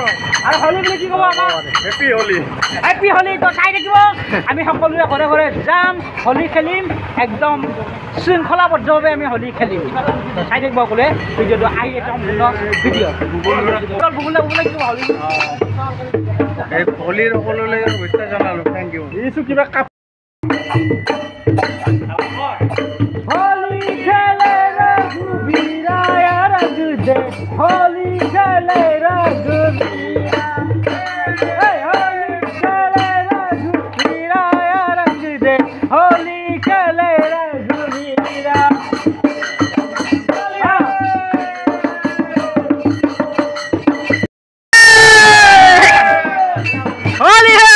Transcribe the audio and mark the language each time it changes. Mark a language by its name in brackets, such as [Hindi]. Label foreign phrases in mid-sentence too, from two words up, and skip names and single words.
[Assamese] আৰু হোলী বুলি কি ক'ব আমাৰ হেপী হোলী তো চাই থাকিব আমি সকলোৱে ঘৰে ঘৰে যাম হোলী খেলিম একদম শৃংখলাবদ্ধভাৱে আমি হোলী খেলিম তো চাই থাকিব সকলোৱে ভিডিঅ'টো আহি এটা সম্পূৰ্ণ ভিডিঅ' হোলীৰ সকলোলৈ শুভেচ্ছা জনালোঁ [English] thank you [Assamese] দিছোঁ কিবা কাপ [Hindi] होली खेले रघुबीरा रंग दे होली खेले रघुबीरा होली खेले रघुबीरा रंग दे होली खेले रघुबीरा होली